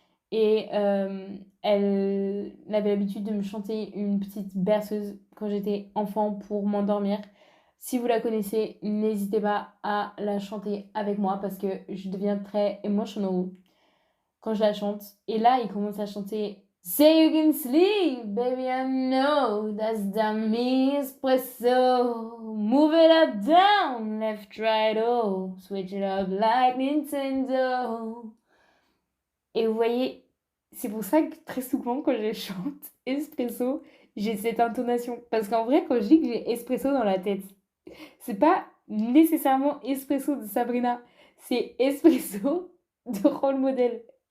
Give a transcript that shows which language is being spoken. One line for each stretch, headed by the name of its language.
French: Et elle avait l'habitude de me chanter une petite berceuse quand j'étais enfant pour m'endormir. Si vous la connaissez, n'hésitez pas à la chanter avec moi parce que je deviens très emotional quand je la chante. Et là, il commence à chanter
English: Say you can sleep, baby, I know that's the me espresso. Move it up, down, left, right, oh. Switch it up like Nintendo.
French: Et vous voyez, c'est pour ça que très souvent quand je chante espresso, j'ai cette intonation. Parce qu'en vrai, quand je dis que j'ai espresso dans la tête, c'est pas nécessairement espresso de Sabrina, c'est espresso de rôle modèle.